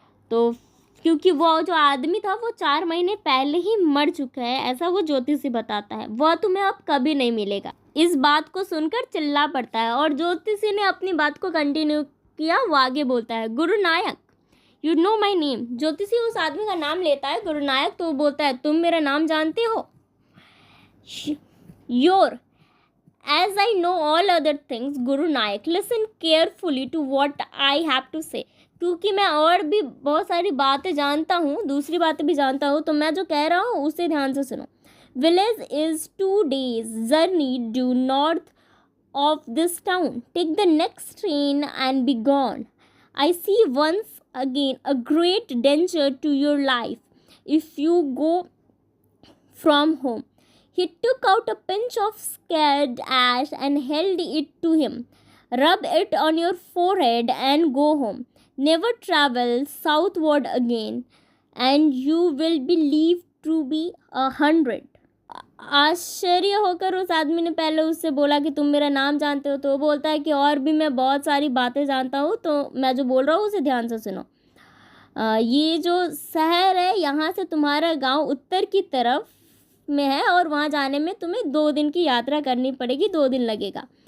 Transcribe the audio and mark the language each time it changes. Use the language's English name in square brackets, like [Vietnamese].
[Hindi] तो क्योंकि वो जो आदमी था वो 4 महीने पहले ही मर चुका है, ऐसा वो ज्योतिषी बताता है, वह तुम्हें अब कभी नहीं मिलेगा। इस बात को सुनकर चिल्ला पड़ता है और ज्योतिषी ने अपनी बात को कंटिन्यू किया। वो आगे बोलता है, गुरु नायक [English] You know my name. [Hindi] ज्योतिषी उस आदमी का नाम लेता है, गुरु नायक, तो वो बोलता है तुम मेरा नाम जानते हो? [English] Your As I know all other things, Guru Nayak, listen carefully to what I have to say. [Hindi] क्योंकि मैं और भी बहुत सारी बातें जानता हूँ, दूसरी बातें भी जानता हूँ, तो मैं जो कह रहा हूँ उसे ध्यान से सुनो। [English] Village is 2 days journey due north of this town. Take the next train and be gone. I see once again a great danger to your life if you go from home. He took out a pinch of scared ash and held it to him. Rub it on your forehead and go home. Never travel southward again, and you will be believed to be 100. [Hindi] आश्चर्य होकर उस आदमी ने पहले उससे बोला कि तुम मेरा नाम जानते हो, तो वो बोलता है कि और भी मैं बहुत सारी बातें जानता हूँ, तो मैं जो बोल रहा हूँ उसे ध्यान से सुनो। ये जो शहर है यहाँ से तुम्हारा गांव उत्तर की तरफ में है और वहाँ जाने में तुम्हें 2 दिन की यात्रा करनी पड़ेगी, 2 दिन लगेगा।